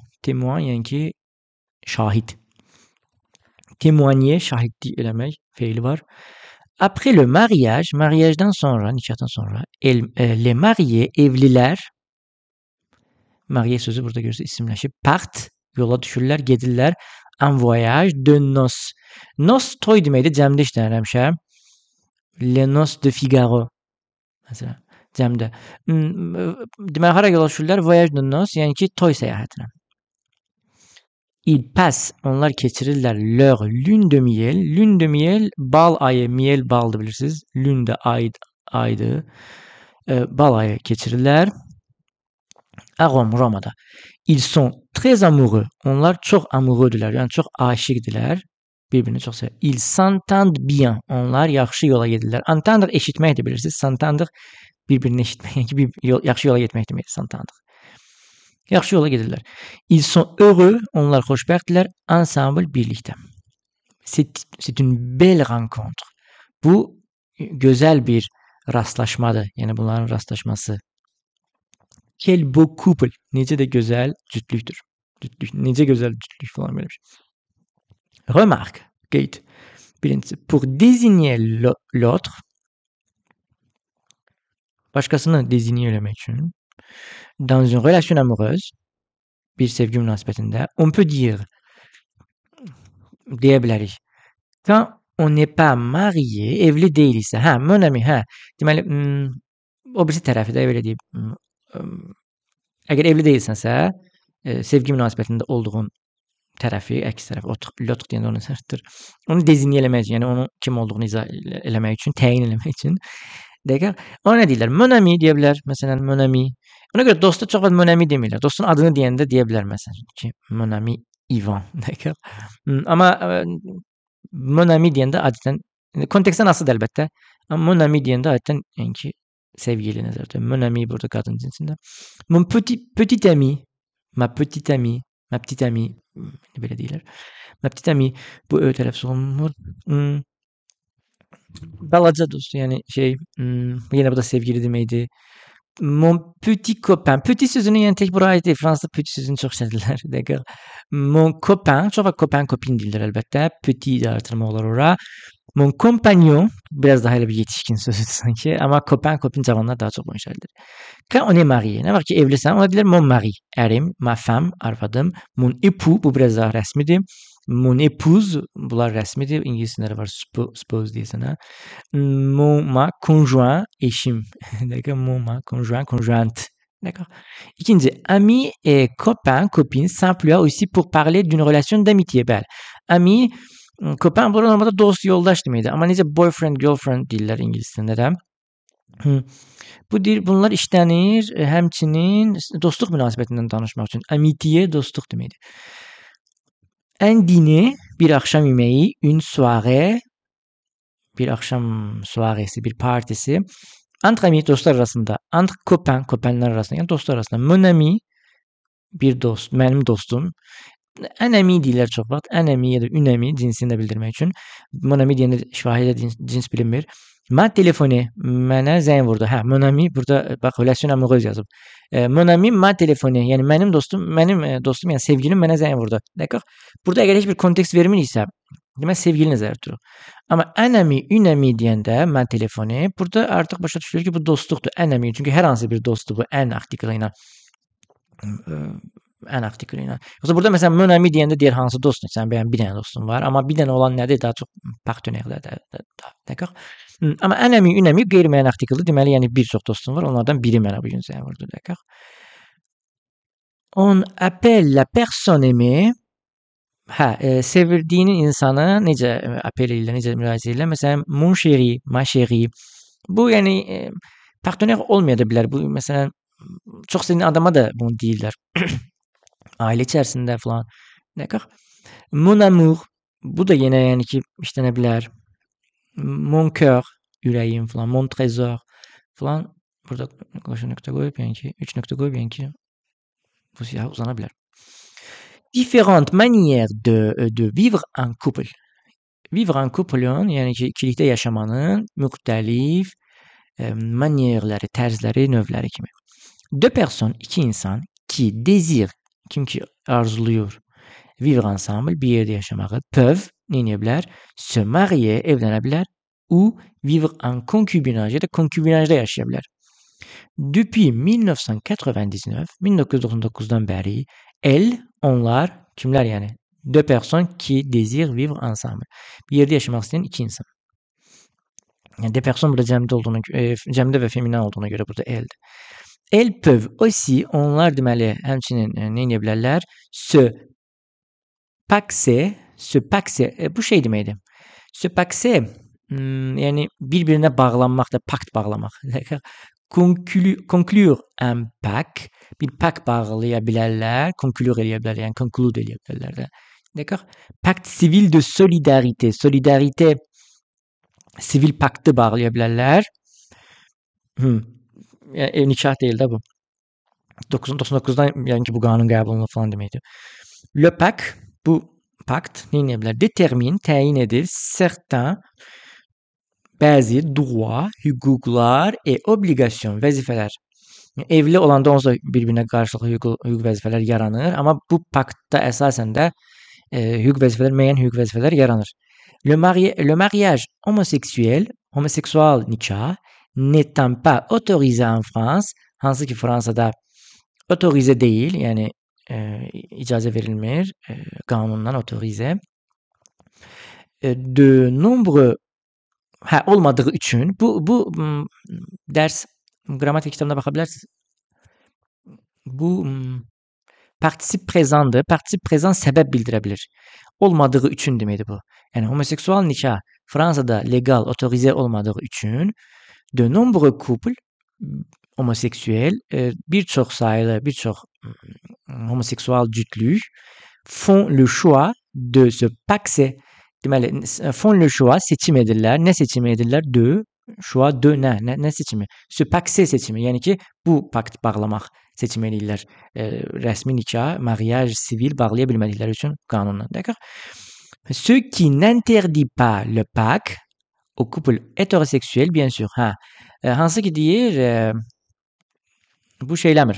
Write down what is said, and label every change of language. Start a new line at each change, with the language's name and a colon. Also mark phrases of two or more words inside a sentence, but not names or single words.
French: Témoin,
Azerbaijani: yəni ki, şahid. Témoigner, şahidlik eləmək feili var.
French: Après le mariage,
Azerbaijani: mariagedan sonra, nikahdan sonra,
French: les mariés,
Azerbaijani: evlilər, marié sözü burada görürsə isimləşib, part, yola düşürlər, gedirlər,
French: en voyage de noces.
Azerbaijani: Nos toy deməkdir, cəmdə işlənir həmişə. Les noces de Figaro. Məsələn, cəmdə. Demək, hara yola düşürlər?
French: Voyage de noces,
Azerbaijani: yəni ki, toy səyahətinə.
French: ils passent,
Azerbaijani: onlar keçirirlər
French: leur lune de miel. Lune de miel,
Azerbaijani: bal ayı, miel baldı bilirsiniz.
French: Lune de
Azerbaijani: aydı. Bal ayı keçirirlər.
French: À Rome, Roma'da. Ils sont très amoureux.
Azerbaijani: Onlar çox amoureuxdülər, yəni çox aşiqdilər. Bir-birini çox sevir.
French: Ils s'entendent bien.
Azerbaijani: Onlar yaxşı yola gedirlər. Entendre eşitmək də bilirsiniz. S'entendre bir-birini eşitmək, yəni yaxşı yola getmək deməkdir. S'entendre. Yaxşı yola gedirlər.
French: Ils sont heureux.
Azerbaijani: Onlar xoşbəxtdirlər. Ensemble birlikdə.
French: C'est une belle rencontre.
Azerbaijani: Bu gözəl bir rastlaşmadır. Yəni bunların rastlaşması.
French: Quel beau couple.
Azerbaijani: Necə də gözəl cütlükdür. Necə gözəl cütlük falan böyle bir şey. Remarque. Qeyd. Birincisi.
French: Pour désigner l'autre.
Azerbaijani: Başqasını désigner eləmək üçün.
French: Dans une relation amoureuse.
Azerbaijani: Bir sevgi münasibətində.
French: On peut dire.
Azerbaijani: Deyə bilərik.
French: Quand on n'est pas marié,
Azerbaijani: evli deyilsə. Hə,
French: mon ami,
Azerbaijani: hə. Deməli, o birisi tərəfi də belə deyib. Əgər evli deyilsənsə, sevgi münasibətində olduğun tərəfi, əks tərəf, l'autre deyəndə onun sərtdir. Onu désigner eləmək üçün, yəni onun kim olduğunu izah eləmək üçün, təyin eləmək üçün. Dəqiq. Ona nə deyirlər?
French: Mon ami
Azerbaijani: deyə bilər. Məsələn,
French: mon ami.
Azerbaijani: Ona görə dosta çox vaxt
French: mon ami
Azerbaijani: demirlər. Dostun adını deyəndə deyə bilər məsələn ki,
French: mon ami Ivan.
Azerbaijani: Dəqiq. Amma
French: mon ami
Azerbaijani: deyəndə adətən kontekstdən asılıdır əlbəttə. Amma
French: mon ami
Azerbaijani: deyəndə adətən yəni ki, sevgili nəzərdə.
French: Mon ami
Azerbaijani: burada qadın cinsində.
French: Mon petit ami, ma petite amie, ma petite amie belə deyirlər. Ma petite amie
Azerbaijani: bu ö tələffüz olunmur. Balaca dost, yəni yenə bu da sevgili deməkdir.
French: Mon petit copain.
Azerbaijani: Petit sözünü yəni tək bura aid deyil. Fransızda petit sözünü çox işlədirlər. Dəqiq.
French: Mon copain,
Azerbaijani: çox vaxt
French: copain, copine
Azerbaijani: deyirlər əlbəttə. Petit də artırma olar ora.
French: Mon compagnon,
Azerbaijani: biraz daha elə bir yetişkin sözüdür sanki. Amma
French: copain, copine
Azerbaijani: cavanlar daha çox bunu işlədir.
French: Quand on est marié,
Azerbaijani: nə var ki evlisən, ona deyirlər
French: mon mari,
Azerbaijani: ərim,
French: ma femme,
Azerbaijani: arvadım.
French: Mon époux,
Azerbaijani: bu biraz daha rəsmidir.
French: Mon épouse,
Azerbaijani: bunlar rəsmidir. İngiliscələri var, spouse deyəsən ha.
French: Ma conjoint, eşim. D'accord, ma conjoint, conjointe. D'accord. İkinci, ami et copain, copine s'emploie aussi pour parler d'une relation d'amitié.
Azerbaijani: Bəli. Ami, copain burada normalde dost, yoldaş deməkdir. Amma necə
English: boyfriend, girlfriend
Azerbaijani: deyirlər ingiliscəndə də. Bunlar işlənir, həmçinin dostluq münasibətindən danışmaq üçün. Amitié, dostluq deməkdir.
French: Un dîner,
Azerbaijani: bir axşam yeməyi,
French: une soirée,
Azerbaijani: bir axşam soiresi, bir partisi.
French: Entre amis,
Azerbaijani: dostlar arasında.
French: Entre copain,
Azerbaijani: copainlər arasında. Yəni dostlar arasında.
French: Mon ami,
Azerbaijani: bir dost, mənim dostum.
French: Un ami
Azerbaijani: deyirlər çox vaxt.
French: Un ami
Azerbaijani: ya da
French: une ami
Azerbaijani: cinsini də bildirmək üçün.
French: Mon ami
Azerbaijani: deyəndə şifahidə cins bilinmir.
French: Ma telefonu,
Azerbaijani: mənə zəng vurdu. Hə,
French: mon ami,
Azerbaijani: burada bax,
French: relation amoureuse
Azerbaijani: yazıb.
French: Mon ami, ma telefonu,
Azerbaijani: yəni mənim dostum, yəni sevgilim mənə zəng vurdu. D'accord? Burada əgər heç bir kontekst vermiriksə, demək sevgili nəzərdə tutulur. Amma
French: un ami, une ami
Azerbaijani: deyəndə
French: ma telefonu,
Azerbaijani: burada artıq başa düşülür ki, bu dostluqdur.
French: Un ami,
Azerbaijani: çünki hər hansı bir dostdur bu un artiklı ilə. Un artikli ilə. Yoxsa burada məsələn
French: mon ami
Azerbaijani: deyəndə deyir hansı dostun? Sən bəyən bir dənə dostun var, amma bir dənə olan nədir? Daha çox partenerlərdir. D'accord? Amma
French: un ami, une ami
Azerbaijani: qeyri-müəyyən artikeldir. Deməli, yəni bir çox dostum var. Onlardan biri mənə bu gün zəng vurdu.
French: D'accord? On appelle la personne aimée.
Azerbaijani: Hə, sevirdiyinin insanı necə appel edirlər, necə müraciət edirlər? Məsələn,
French: mon chéri, ma chérie.
Azerbaijani: Bu yəni partner olmaya da bilər. Bu məsələn çox sevdiyin adama da bunu deyirlər. Ailə içərisində falan.
French: D'accord? Mon amour.
Azerbaijani: Bu da yenə yəni ki işlənə bilər.
French: Mon cœur,
Azerbaijani: ürəyim falan.
French: Mon trésor
Azerbaijani: falan. Burada qoşu nöqtə qoyub, yəni ki 3 nöqtə qoyub, yəni ki bu siyah uzana bilər.
French: Différentes manières de vivre en couple. Vivre en couple-
Azerbaijani: ün, yəni ki ikilikdə yaşamanın müxtəlif manierləri, tərzləri, növləri kimi.
French: Deux personnes,
Azerbaijani: iki insan
French: qui désirent,
Azerbaijani: kim ki arzuluyur
French: vivre ensemble,
Azerbaijani: bir yerdə yaşamağı, peuvent, nə edə bilər?
French: Se marier,
Azerbaijani: evlənə bilər,
French: ou vivre en concubinage,
Azerbaijani: ya da concubinajda yaşaya bilər. Depuis 1999, 1999'dan bəri, onlar, kimlər yəni?
French: Deux personnes qui désirent vivre ensemble.
Azerbaijani: Bir yerdə yaşamaq istəyən iki insan. Yəni
French: deux personnes
Azerbaijani: burada cəmdə və feminin olduğuna görə burada eldir.
French: Elles peuvent aussi,
Azerbaijani: onlar deməli, həmçinin nə edə bilərlər?
French: Se se pakse
Azerbaijani: bu şey deməkdir.
French: Se pakse
Azerbaijani: yəni bir-birinə bağlanmaq da, pakt bağlamaq.
French: Conclure un pact,
Azerbaijani: bir pakt bağlaya bilərlər, conclure eləyə bilərlər, yəni conclude eləyə bilərlər də.
French: D'accord? Pacte civil de solidarité.
Azerbaijani: Solidarité sivil paktı bağlaya bilərlər. Yəni nikah deyil də bu. 99-dan yəni ki bu qanun qəbul olunur falan deməkdir.
French: Le pact,
Azerbaijani: bu pakt nə edə bilər? Détermine, təyin edir certains bəzi droit, hüquqlar
French: et obligation,
Azerbaijani: vəzifələr. Evli olanda onsuz da bir-birinə qarşılıqlı hüquq vəzifələr yaranır, amma bu paktda əsasən də hüquq vəzifələr, müəyyən hüquq vəzifələr yaranır.
French: Le mariage
Azerbaijani: homoseksual nikah
French: n'étant pas autorisé en France,
Azerbaijani: hansı ki Fransada otorizə deyil, yəni icazə verilmir, qanundan otorizə.
French: De nombreux
Azerbaijani: olmadığı üçün bu dərs qrammatik kitabına baxa bilərsiniz. Bu partisip prezandır. Partisip prezan səbəb bildirə bilir. Olmadığı üçün deməkdir bu. Yəni homoseksual nikah Fransada legal, otorizə olmadığı üçün
French: de nombreux couples homoseksuel,
Azerbaijani: bir çox sayılı, bir çox homoseksual cütlük
French: font le choix de se paxer. Deməli, font le choix,
Azerbaijani: seçim edirlər. Nə seçim edirlər?
French: De, choix de
Azerbaijani: nə seçimi?
French: Se paxer seçimi.
Azerbaijani: Yəni ki, bu pakt bağlamaq seçim edirlər. Rəsmi nikah,
French: mariage sivil
Azerbaijani: bağlaya bilmədikləri üçün qanunla.
French: D'accord? Ce qui n'interdit pas le pacte au couple hétérosexuel, bien sûr.
Azerbaijani: Hansı ki deyir, bu şeyləmir.